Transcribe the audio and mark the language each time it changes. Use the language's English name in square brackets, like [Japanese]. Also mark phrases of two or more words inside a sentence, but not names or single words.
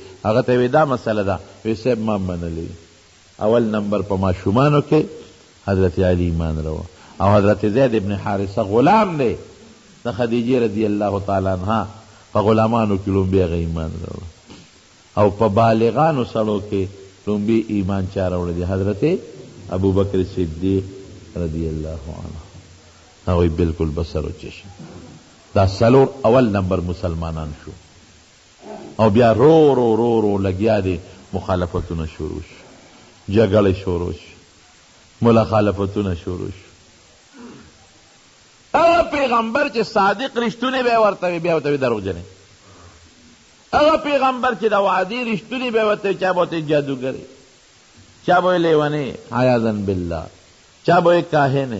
[Pashto] هغه ته وی دا مسله ده وی صاحب ما منلی. اول نمبر په ماشومانو کې حضرت علي ایمان راوړ او حضرت زید ابن حارثه غلام دی د خدیجې [Arabic] رضی الله تعالی عنها [Pashto] په غلامانو کې لومبې هغه ایمان راوړ او په بالغانو سړو کې لومبې ایمان چا راوړی دی حضرت ابوبکر صدیق [Arabic] رضی الله عنه. [Pashto] هغوی بالکل [Persian] بسر و چشم. [Pashto] دا سلور اول نمبر مسلمانان شو او بیا رو رو رو رو لگیا دی مخالفتونه شروع شو جګړې شروع شو مخالفتونه شروع شو. هغه پیغمبر چې صادق رښتونی به ورته وي بیا ورته وي دروغجنې. هغه پیغمبر چې د وعدې رښتونی به ورته وي چا به ورته جادوګرې چا به یې لیونې [Arabic] عیاذا بالله [Pashto] چا به یې کاهنې.